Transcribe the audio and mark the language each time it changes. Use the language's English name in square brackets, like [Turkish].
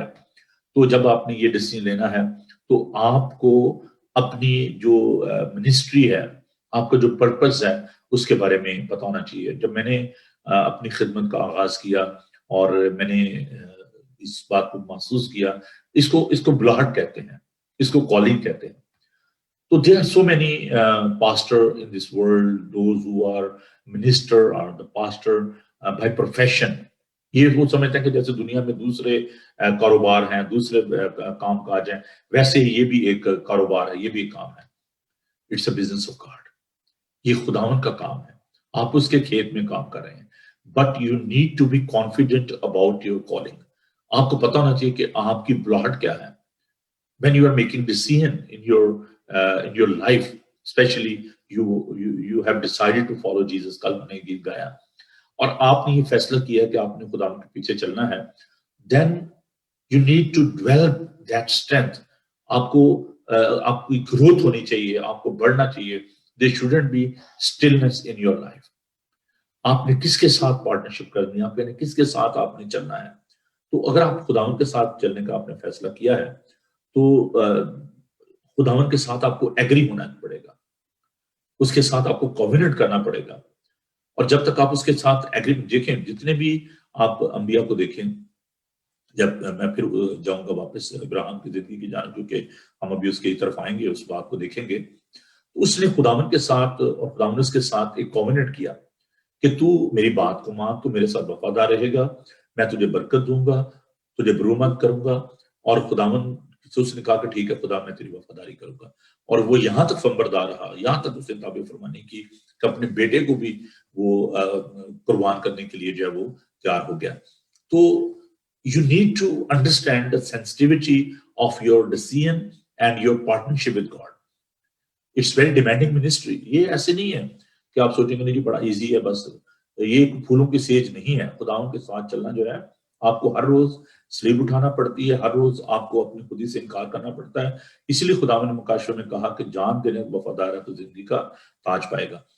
[Urdu] تو جب آپ نے یہ ڈیسیژن لینا ہے تو آپ کو اپنی جو منسٹری ہے، آپ کا جو پرپس ہے اس کے بارے میں پتہ ہونا چاہیے. جب میں نے اپنی خدمت کا آغاز کیا اور میں نے اس بات کو محسوس کیا، اس کو بلاہٹ کہتے ہیں، اس کو کالنگ کہتے ہیں. [English] So there are so many pastor in this world, those who are minister or the pastor by profession. [Urdu] یہ وہ سمجھتے ہیں کہ جیسے دنیا میں دوسرے کاروبار ہیں، دوسرے کام کاج ہیں، ویسے یہ بھی ایک کاروبار ہے، یہ بھی ایک کام ہے. [English] It's a business of God. [Urdu] یہ خداوند کا کام ہے، آپ اس کے کھیت میں کام کر رہے ہیں. [English] But you need to be confident about your calling. [Urdu] آپ کو پتہ ہونا چاہیے کہ آپ کی بلاہٹ کیا ہے. [English] When you are making decision in your life, especially you have decided to follow Jesus. [Urdu] کل میں نے گیت گایا اور آپ نے یہ فیصلہ کیا کہ آپ نے خدا کے پیچھے چلنا ہے. [English] Then you need to develop that strength. [Urdu] آپ کی گروتھ ہونی چاہیے، آپ کو بڑھنا چاہیے. [English] There shouldn't be stillness in your life. [Urdu] آپ نے کس کے ساتھ پارٹنرشپ کرنی ہے، آپ نے کس کے ساتھ آپ نے چلنا ہے. تو اگر آپ خداوند کے ساتھ چلنے کا آپ نے فیصلہ کیا ہے تو خداوند کے ساتھ آپ کو ایگری ہونا پڑے گا، اس کے ساتھ آپ کو کووننٹ کرنا پڑے گا. اور جب تک آپ اس کے ساتھ ایگری، دیکھیں جتنے بھی آپ انبیاء کو دیکھیں، جب میں پھر جاؤں گا واپس ابراہیم کی زندگی کی جانب کیونکہ ہم ابھی اس کی طرف آئیں گے، اس بات کو دیکھیں گے. اس نے خداوند کے ساتھ اور خداوند اس کے ساتھ ایک کووننٹ کیا کہ تو میری بات کو مان، تو میرے ساتھ وفادار رہے گا، میں تجھے برکت دوں گا، تجھے برومت کروں گا. اور خداوند اس نے کہا کہ ٹھیک ہے خدا، میں تیری وفاداری کروں گا. اور وہ یہاں تک فرمانبردار رہا، یہاں تک اس نے تابع فرمانی کی کہ اپنے بیٹے کو بھی وہ قربان کرنے کے لیے جو ہے وہ تیار ہو گیا. [English] تو you need to understand the sensitivity of your decision and your partnership with God. It's very demanding ministry. [Urdu] یہ ایسے نہیں ہے کہ آپ سوچیں گے نہیں جی بڑا ایزی ہے، بس یہ پھولوں کی سیج نہیں ہے. خداوند کے ساتھ چلنا جو ہے آپ کو ہر روز سلیب اٹھانا پڑتی ہے، ہر روز آپ کو اپنی خودی سے انکار کرنا پڑتا ہے. اس لیے خداوند نے مکاشفہ میں کہا کہ جان دینے وفادار ہے تو زندگی کا تاج پائے گا.